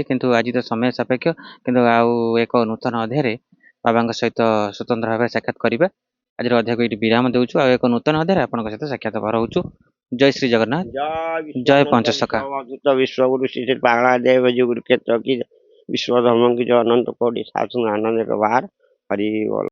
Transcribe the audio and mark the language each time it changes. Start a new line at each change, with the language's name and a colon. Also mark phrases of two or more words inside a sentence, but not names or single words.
Odia: କିନ୍ତୁ ଆଜି ତ ସମୟ ସାପେକ୍ଷ, କିନ୍ତୁ ଆଉ ଏକ ନୂତନ ଅଧ୍ୟାୟରେ ବାବାଙ୍କ ସହିତ ସ୍ୱତନ୍ତ୍ର ଭାବରେ ସାକ୍ଷାତ କରିବା। ଆଜିର ଅଧ୍ୟାୟକୁ ଏଇଠି ବିରାମ ଦେଉଛୁ। ଆଉ ଏକ ନୂତନ ଅଧ୍ୟାୟରେ ଆପଣଙ୍କ ସହିତ ସାକ୍ଷାତ ରହୁଛୁ। ଜୟ ଶ୍ରୀ ଜଗନ୍ନାଥ, ଜୟ ପଞ୍ଚସଖା। ବିଶ୍ୱଗୁରୁ ଶ୍ରୀ ଶ୍ରୀ ପାଗଳା ଦେବ ଗୁରୁକ୍ଷେତ୍ର କି ବିଶ୍ୱ ଧର୍ମ କି
Hindi: जो अनंत कोटि साधु आनंद के बाहर हरि बोल।